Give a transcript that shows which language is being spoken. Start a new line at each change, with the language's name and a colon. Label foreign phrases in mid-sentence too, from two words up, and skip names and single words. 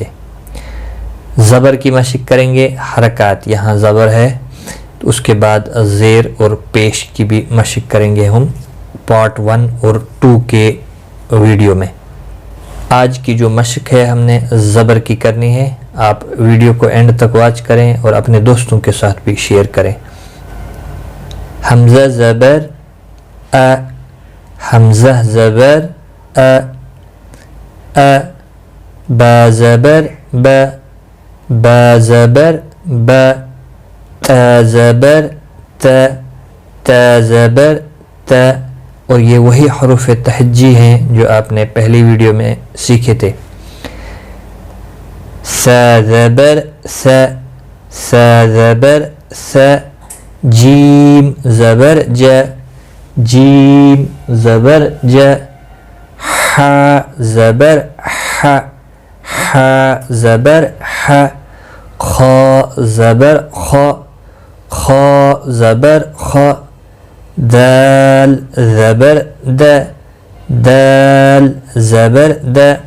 Urdu: زبر کی مشق کریں گے، حرکات یہاں زبر ہے، تو اس کے بعد زیر اور پیش کی بھی مشق کریں گے ہم پارٹ 1 اور 2 کے ویڈیو میں۔ آج کی جو مشق ہے ہم نے زبر کی کرنی ہے۔ آپ ویڈیو کو اینڈ تک واچ کریں اور اپنے دوستوں کے ساتھ بھی شیئر کریں۔ حمزہ زبر ا، حمزہ زبر ا، ا، با زبر ب، با زبر ب، تا زبر ت، تا زبر ت، اور یہ وہی حروف تہجی ہیں جو آپ نے پہلی ویڈیو میں سیکھے تھے۔ س زبر س، س زبر س، جیم زبر ج، جیم زبر ج، ح زبر ح، ح زبر ح، خ زبر خ، خ زبر خ، دال زبر د، دال زبر د،